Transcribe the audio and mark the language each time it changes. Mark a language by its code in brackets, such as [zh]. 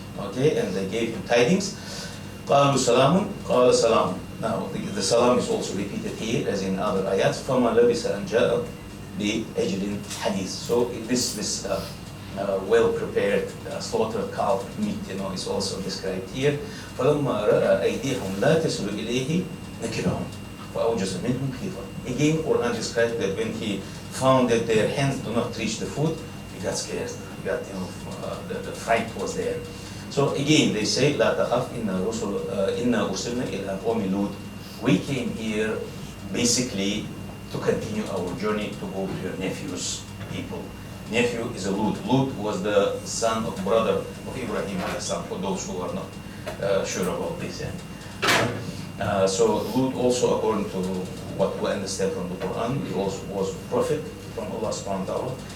[en] Okay, and they gave him tidings. [ar] قالوا سلام قال سلام. [en] Now the salam is also repeated here as in other ayats. [ar] فما لبث أن جاء بأجل حديث. [en] So this well-prepared slaughtered calf meat, is also described here. [ar] فلما رأى أيديهم لا تصل إليه نكرهم فأوجس منهم خيفة. [en] Again, Quran describes that when he found that their hands do not reach the food, he got scared. He got, the fright was there. So again, they say, [ar] لا تخف إنا أرسلنا إلى قوم لوط. [en] We came here basically to continue our journey to go to your nephew's people. Nephew is a Lut. Lut was the son of brother of Ibrahim, for those who are not sure about this. So Lut also, according to what we understand from the Quran, he also was a prophet from Allah subhanahu wa ta'ala.